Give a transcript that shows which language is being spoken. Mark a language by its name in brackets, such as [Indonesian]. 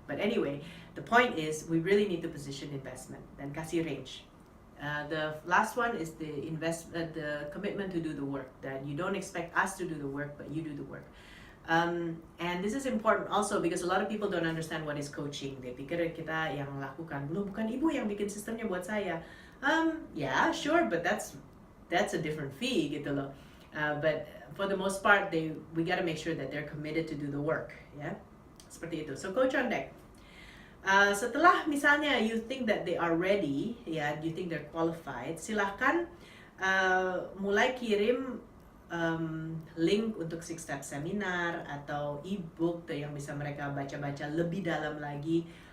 [English] But anyway, the point is we really need to position investment [Indonesian] dan kasih [English] range. The last one is the commitment to do the work. That you don't expect us to do the work, but you do the work. And this is important also because a lot of people don't understand what is coaching. [Indonesian] They pikir kita yang lakukan, bukan ibu yang bikin sistemnya buat saya. [English] Yeah, sure, but that's a different fee [Indonesian] gitu loh. [English] But for the most part, we gotta make sure that they're committed to do the work, ya. [Indonesian] Seperti itu. [English] So coach on deck. [Indonesian] Setelah misalnya [English] you think that they are ready, [Indonesian] ya, [English] you think they're qualified, [Indonesian] silahkan mulai kirim link untuk 6-step seminar atau ebook yang bisa mereka baca-baca lebih dalam lagi.